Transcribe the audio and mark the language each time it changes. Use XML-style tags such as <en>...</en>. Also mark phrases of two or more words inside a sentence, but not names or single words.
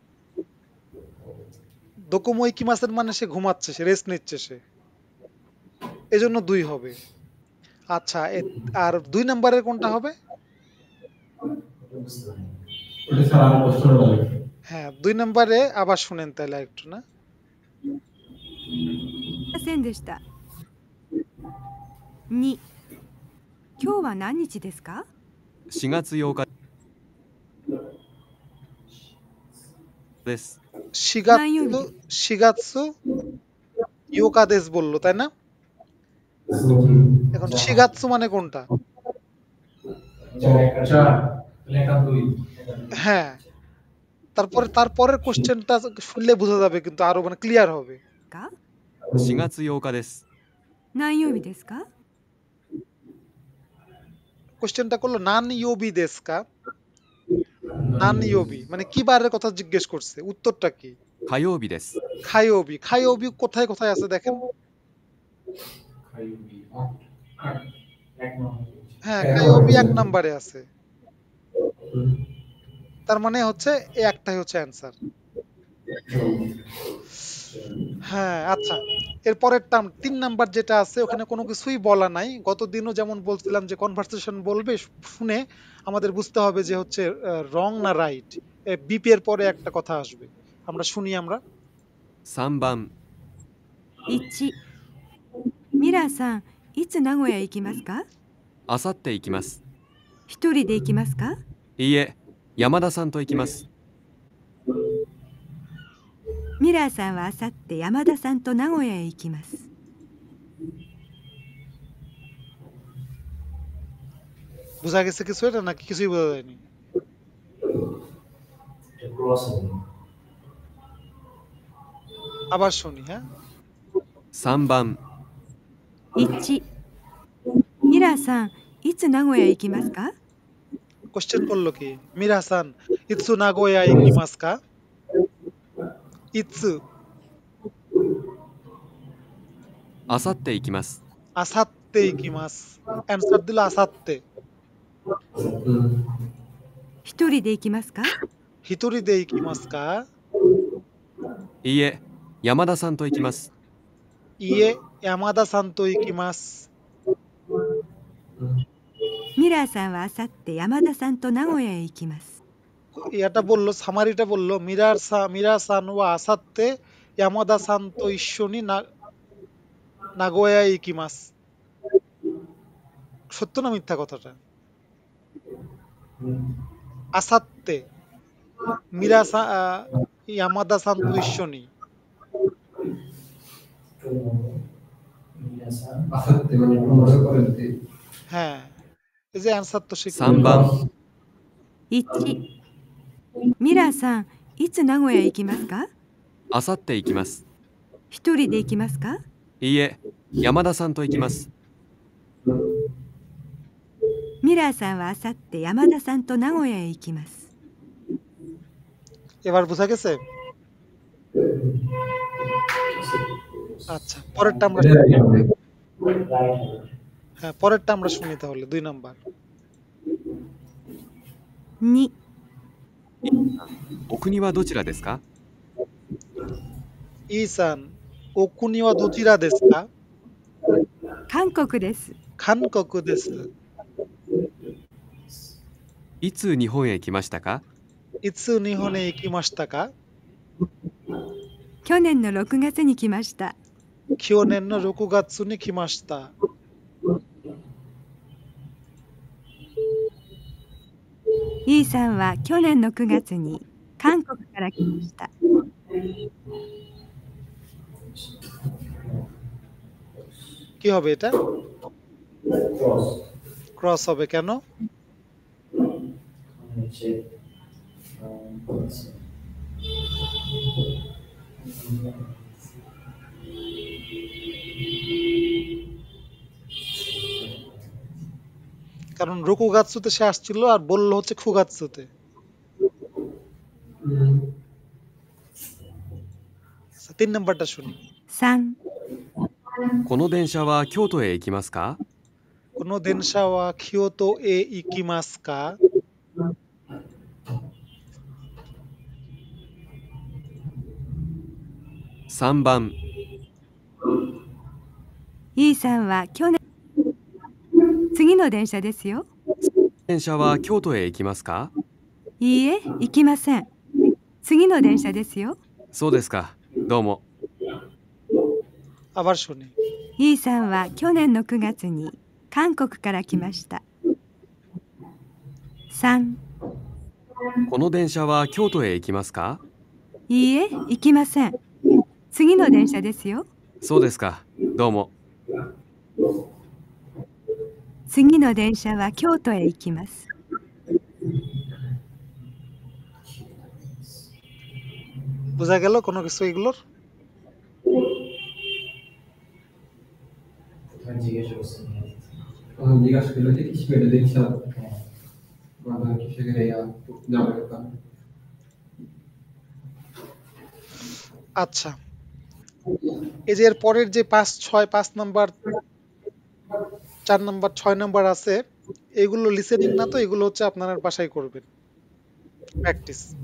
<ja>どこも行きません</ja> <bn>মানে সে ঘুমাচ্ছে, সে রেস্ট নিচ্ছে, সে এজন্য 2 হবে। আচ্ছা আর 2 নাম্বারের কোনটা হবে? হ্যাঁ 2 নাম্বারে আবার শুনেন তাহলে একটু না।</bn> <ja>ませんでした。2、今日は何日ですか 4月8日です。四月八日です</ja> <bn>বললো তাই না? এখন শিগাৎসু মানে কোনটা? লেখা 2 হ্যাঁ, তারপরের কোশ্চেনটা শুনলে বোঝা যাবে, কিন্তু আরো মানে ক্লিয়ার হবে।</bn> <ja>か 4月8日です。何曜日ですか</ja> <bn>কোশ্চেনটা করলো</bn> <ja>何曜日ですか. 何曜日</ja> <bn>মানে কি বারের কথা জিজ্ঞেস করছে, উত্তরটা কি?</bn> <ja>火曜日です。</ja> <bn>খায়োবি। খায়োবি কোথায় কোথায় আছে দেখেন। খাইবি এক নম্বর হ্যাঁ, খায়োবি 1 নম্বরে আছে। তার মানে হচ্ছে এই একটাই হচ্ছে অ্যান্সার। হ্যাঁ, আচ্ছা, এরপরের টার্ম 3 নাম্বার যেটা আছে ওখানে কোনো কিছুই বলা নাই। গতদিনও যেমন বলছিলাম যে কনভারসেশন বলবে, শুনে আমাদের বুঝতে হবে যে হচ্ছে রং না রাইট। বিপি এর পরে একটা কথা আসবে, আমরা শুনি আমরা।</bn> <ja>3 番、 1ミラーさんいつ名古屋行きますかあさって行きます。一人で行きますかいいえ、山田さんと行きます。ミラーさんはあさって山田さんと名古屋へ行きます</ja> <bn>বোঝা গেছে কিছু এটা নাকি কিছুই বোঝা যায়নি? ক্রস হবে আবার শুনি। হ্যাঁ,</bn> <ja>3 番、 1ミラーさんいつ名古屋へ行きますか</ja> <bn>কোশ্চেন করলো কি?</bn> <ja>ミラーさんいつ名古屋行きますか?</ja> <bn>ইৎসু</bn> <ja>あさって行きます。あさって行きます.</ja> <bn>অ্যান্সার দিল আসাত্তে।</bn> <ja>一人で行きますか一人で行きますか? いいえ、山田さんと行きます。いいえ、山田さんと行きます. ミラーさんはあさって山田さんと名古屋へ行きます</ja> <bn>এটা বললো, সামারিটা বললো</bn> <ja>ミラーさんはあさって山田さんと一緒に名古屋行きます.</ja> <bn>সত্য না মিথ্যা কথাটা?</bn> <ja>あさって山田さんと一緒に.</ja> <bn>আসাতে মানে প্রমোশন করতে হ্যাঁ, এই যে অ্যান্সার তো শিখলাম।</bn> <ja>3番、 1ミラーさんいつ名古屋へ行きますかあさって行きます。一人で行きますかいいえ、山田さんと行きます。ミラーさんはあさって山田さんと名古屋へ行きます</ja> <bn>এবার বোঝা গেছে? আচ্ছা, পরেরটা আমরা হ্যাঁ পরেরটা আমরা শুনি তাহলে। 2 নাম্বার। 2</bn> <ja>お国はどちらですか？イーさんお国はどちらですか? 韓国です韓国です. いつ日本へ来ましたか？いつ日本へ行きましたか? 去年の6月に来ました去年の六月に来ました. イーさんは去年の9月に韓国から来ました</ja> <bn>কি হবে এটা? ক্রস ক্রস হবে কেন? হচ্ছে কারণ রোকুগাৎসুতে সে আসছিল আর বললো হচ্ছে খুগাৎসুতে। আচ্ছা, 3 নাম্বারটা শুনি। 3</bn> <ja>この電車は京都へ行きますか？この電車は京都へ行きますか? 3 番、イーさんは去年次の電車ですよ電車は京都へ行きますか？いいえ行きません次の電車ですよそうですか。どうも。</ja> <bn>আবার শুনি।</bn> <ja>イーさんは去年の9月に韓国から来ました3 この電車は京都へ行きますか？いいえ行きません次の電車ですよそうですか。どうも。次の電車は京都へ行きます</ja> <bn>বোঝা গেল কোনো কিছু এগুলোর? প্রথমে জিজ্ঞেস করছেন জিজ্ঞাসা করলো যে কৃষি পেটে দেখছি কৃষকের আচ্ছা, এই যে এর পরের যে 5, 6, 5 নাম্বার, 4 নাম্বার, 6 নাম্বার আছে, এগুলো লিসেনিং না, তো এগুলো হচ্ছে আপনারা বাসায় করবেন, প্র্যাকটিস।</bn>